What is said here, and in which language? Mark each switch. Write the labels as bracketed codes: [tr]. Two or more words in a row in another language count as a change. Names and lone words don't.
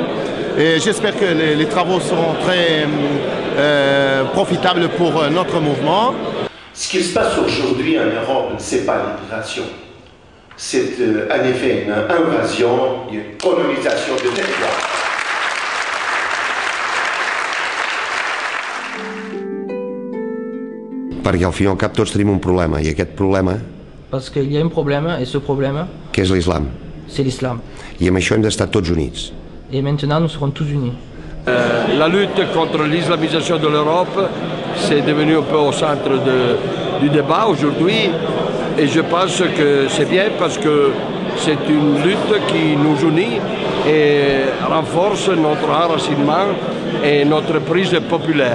[fr] Et j'espère que les travaux seront très profitables pour notre mouvement. Ce qui se passe aujourd'hui en Europe, ce n'est pas l'immigration. C'est en effet une invasion, une colonisation de territoire. [ca] Perquè al fin i al cap tots tenim un problema, i aquest problema, [fr] Parce qu'il y a un problème, et ce problème, [ca] que és l'islam. [fr] c'est l'islam. [ca] I amb això hem d'estar tots units. [fr] Et maintenant, nous serons tous unis. La lutte contre l'islamisation de l'Europe, c'est devenu un peu au centre du débat aujourd'hui. Et je pense que c'est bien parce que c'est une lutte qui nous unit et renforce notre enracinement et notre prise populaire.